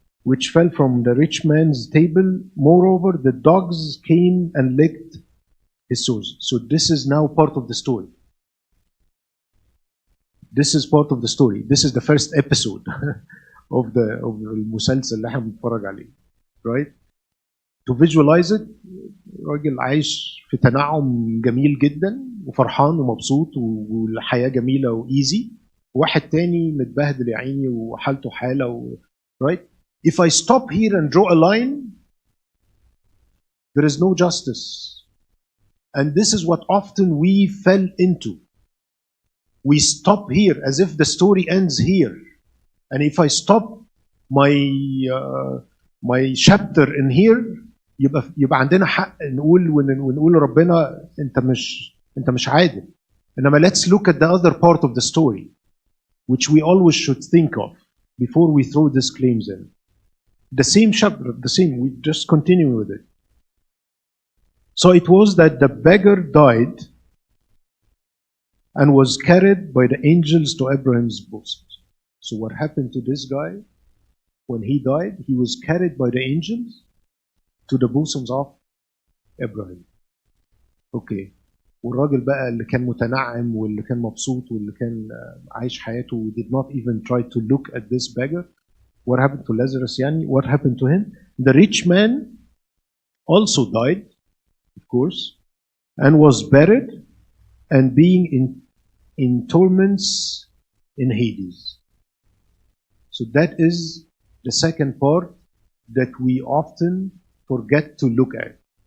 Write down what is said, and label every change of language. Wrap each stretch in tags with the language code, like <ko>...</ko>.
<en>Which fell from the rich man's table. Moreover, the dogs came and licked his sores. So this is now part of the story. This is part of the story. This is the first episode of</en> <ar>المسلسل اللي احنا بنتفرج عليه,</ar> <en>right? To visualize it,</en> <ar>راجل عايش في تنعم جميل جدا وفرحان ومبسوط والحياة جميلة وإيزي. واحد تاني متبهدل يا عيني وحالته حالة</ar> <en>right? If I stop here and draw a line, there is no justice. And this is what often we fell into. We stop here as if the story ends here. And if I stop my chapter in here,</en> <ar>يبقى عندنا حق ونقول لربنا انت مش عادل. انما</ar> <en>let's look at the other part of the story, which we always should think of. before we throw these claims in. The same chapter, the same, we just continue with it. So it was that the beggar died and was carried by the angels to Abraham's bosom. So what happened to this guy? When he died, he was carried by the angels to the bosoms of Abraham. Okay.</en> <ar>والراجل بقى اللي كان متنعم واللي كان مبسوط واللي كان عايش حياته</ar> <en>did not even try to look at this beggar. What happened to Lazarus</en> <ar>يعني?</ar> <en>What happened to him? The rich man also died, of course, and was buried and being in torments in Hades. So that is the second part that we often forget to look at.</en>